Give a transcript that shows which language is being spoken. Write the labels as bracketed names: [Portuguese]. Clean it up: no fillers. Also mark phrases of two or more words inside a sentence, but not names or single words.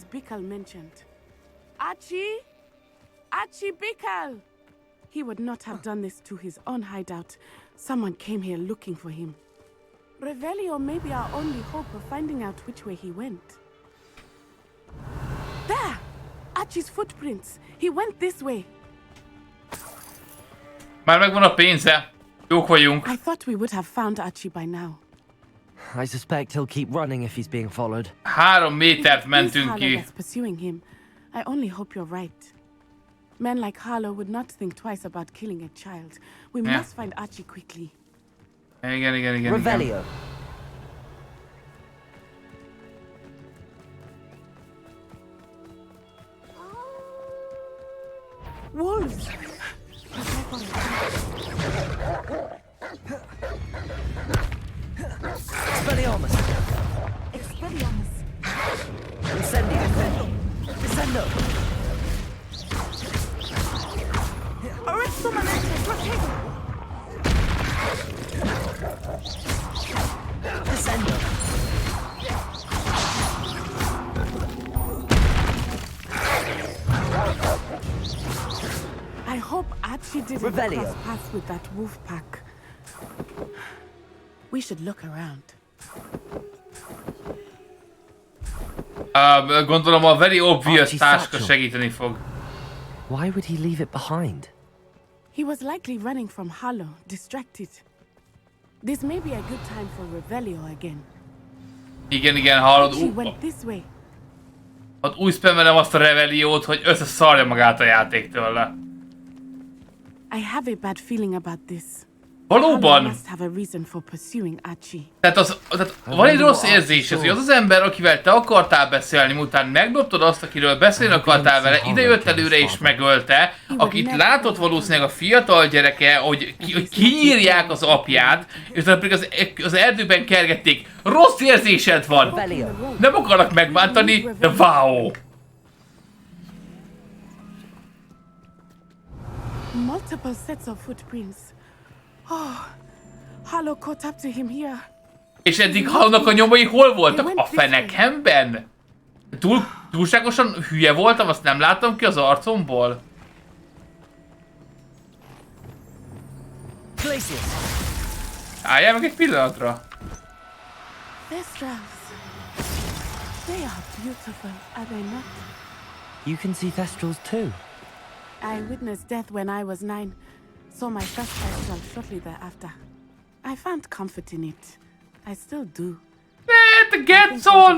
[English] Bickle mentioned. Archie? Archie Bickle! He would not have done this to his own hideout. Someone came here looking for him. Revelio may be our only hope of finding out which way he went. There! Archie's footprints. He went this way. [Hungarian] Már megvan a pénze. Jók vagyunk. [English] I thought we would have found Archie by now. I suspect he'll keep running if he's being followed. [Hungarian] 3 métert mentünk ki. [English] That's pursuing him. I only hope you're right. Men like Harlow would not think twice about killing a child. We must find Archie quickly. [Hungarian] Igen. [English] Revelio. Wolves! Expelliarmus! Incendio. Descendo. Arresto manette, protego. Descendo. I hope Archie didn't Revelio. cross paths with that wolf pack. We should look around. [Hungarian] Gondolom a [English] very obvious [Hungarian] táska segíteni fog. [English] Why would he leave it behind? He was likely running from Harlow, distracted. This may be a good time for Revelio again. [Hungarian] Igen, hallod. [English] Archie went this way. [Hungarian] Ott úgy spamelem azt a reveliót, hogy összeszarja magát a játék tőle. [English] I have a bad feeling about this. [Hungarian] Valóban? [English] Must have a reason for pursuing Archie. [Hungarian] Tehát van egy rossz érzés, hogy az az ember, akivel te akartál beszélni, miután megdobtod azt, akiről beszélni akartál vele, idejött előre és megölte, akit látott valószínűleg a fiatal gyereke, hogy kinyírják az apját, és utána pedig az erdőben kergették. Rossz érzésed van! Nem akarnak megbántani, de wow! [English] Multiple sets of footprints. Oh, Harlow caught up to him here. [Hungarian] És eddig Harlownak a nyomai hol voltak? A fenekemben? Túlságosan hülye voltam, azt nem láttam ki az arcomból? Álljál meg egy pillanatra. [English] Thestrals. They are beautiful, are they not? You can see Thestrals too. I witnessed death when I was 9. Saw my first Thestral shortly thereafter. I found comfort in it. I still do. It gets on!